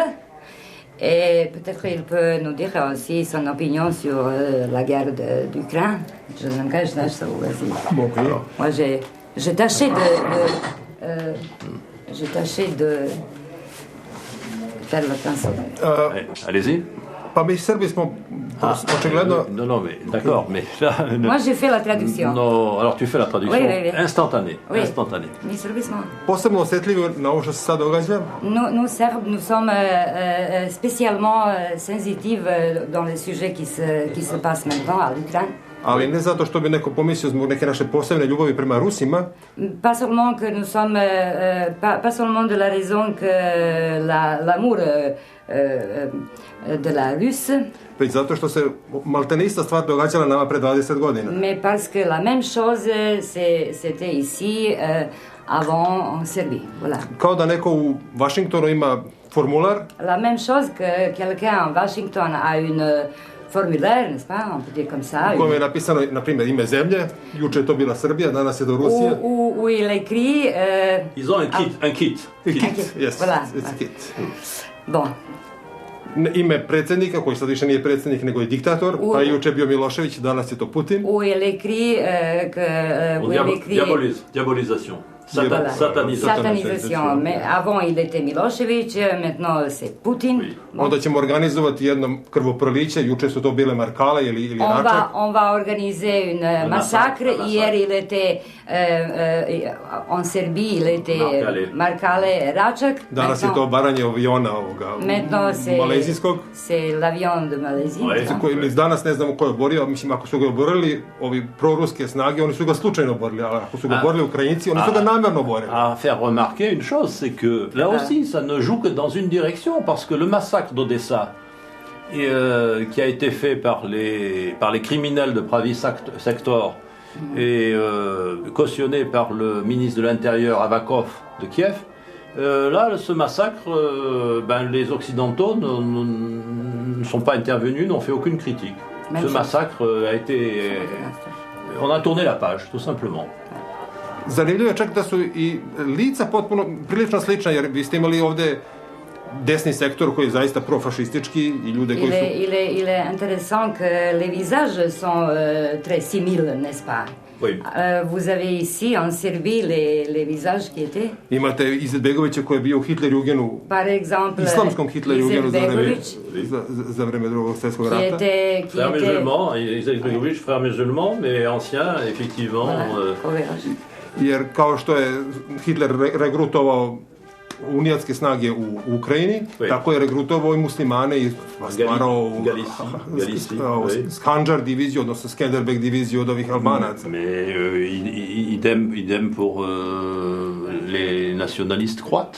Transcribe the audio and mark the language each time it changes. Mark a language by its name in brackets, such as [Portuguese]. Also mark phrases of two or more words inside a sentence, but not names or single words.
[French] Et peut-être il peut nous dire aussi son opinion sur la guerre d'Ukraine. Je n'engage pas ça, vas-y. Bon, moi, j'ai tâché de faire l'attention. Allez-y. [Serbian] Pa mi Srbi smo očigledno... [French] Non, mais d'accord, mais là... Moi, j'ai fait la traduction. Non, alors tu fais la traduction instantanée. Oui. Instantanée. [Serbian] Mi Srbi smo... Posebno osjetljivi na ovo što se sad događa. [French] Nous, Serbes, nous sommes spécialement sensitifs dans les sujets qui se passent maintenant à l'Ukraine. [Serbian] Ali ne zato što bi neko pomislio zbog neke naše posebne ljubavi prema Rusima. [French] Pas seulement que nous sommes, pas seulement de la raison que l'amour de la Russe. [Serbian] Već zato što se maltene ista stvar događala nama pre 20 godina. [French] Mais parce que la même chose c'était ici avant en Serbie. Voilà. [Serbian] Kao da neko u Washingtonu ima formular. [French] La même chose que quelqu'un en Washington a une formulaire, n'est-ce pas, on peut dire comme ça. [Serbian] U kojem je napisano, na primjer, ime zemlje, juče je to bila Srbija, danas je to Rusija. [French] Où il écrit... Ils ont un kit. Yes, voilà. [English] It's a kit. [French] Bon. [Serbian] Ime predsjednika, koji sad više nije predsjednik, nego je diktator, pa juče je bio Milošević, danas je to Putin. [French] Où il écrit que... Diabolisation. Voilà. Satanisation. Satanisation. Mais avant, il était Milošević, maintenant c'est Poutine. Oui. [Serbian] Onda ćemo organizovati jedno krvoproliće, juče su to bile Markale ili Račak. [French] On va organiser une massacre. Hier, il était en Serbie, il était Markale Račak. [Serbian] Danas je to obaranje aviona [French] Maintenant, [Serbian] malezijskog. [French] c'est l'avion de Malaisie. Ouais. [Serbian] Danas ne znamo ko je oborio, mislim ako su ga oborili ovi proruske snage, oni su ga slučajno oborili, a ako su ga oborili Ukrajinci, oni su ga namjerno oborili. [French] À faire remarquer une chose, c'est que là aussi, ça ne joue que dans une direction, parce que le massacre d'Odessa, qui a été fait par les criminels de Pravi Sector et cautionné par le ministre de l'Intérieur Avakov de Kiev, là, ce massacre, les Occidentaux ne sont pas intervenus, n'ont fait aucune critique. Même ce chose. massacre a été... On a tourné la page, tout simplement. [Serbian] Zanimljivo je čak da su i lica potpuno prilično slična, jer vi ste imali ovde desni sektor koji je zaista profašistički i ljude koji su... [French] Il est intéressant que les visages sont très similes, n'est-ce pas? Oui. Vous avez ici en Serbie les visages qui étaient? [Serbian] Imate Izetbegovića koji je bio u Hitlerjugenu, [French] Par exemple, [Serbian] islamskom Hitlerjugenu Izetbegović, za vreme drugog svjetskog [French] qui [Serbian] rata. [French] Frère musulman, Izetbegović, frère musulman, mais ancien, effectivement. [Serbian] Jer kao što je Hitler regrutovao unijatske snage u Ukrajini, tako je regrutovao i muslimane i stvarao Skandžar diviziju, odnosno Skenderbeg diviziju od ovih Albanaca. [French] Mais idem pour les nationalistes croates.